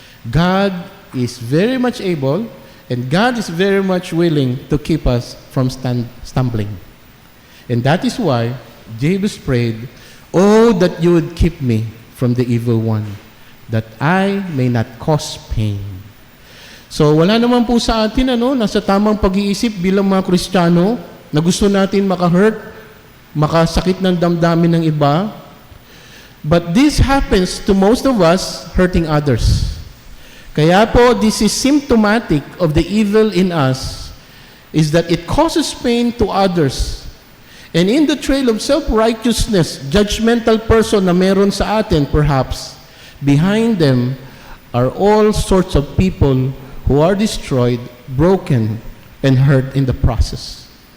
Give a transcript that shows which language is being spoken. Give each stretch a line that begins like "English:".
English: God is very much able, and God is very much willing to keep us from stumbling. And that is why Jabez prayed, oh, that you would keep me from the evil one, that I may not cause pain.
Filipino: So wala naman po sa atin, nasa tamang pag-iisip bilang mga Kristiyano, na gusto natin makahurt, makasakit ng damdamin ng iba.
English: But this happens to most of us hurting others.
Filipino: Kaya po,
English: this is symptomatic of the evil in us, is that it causes pain to others. And in the trail of self-righteousness, judgmental person
Filipino: na meron sa atin,
English: perhaps, behind them are all sorts of people who are destroyed, broken, and hurt in the process.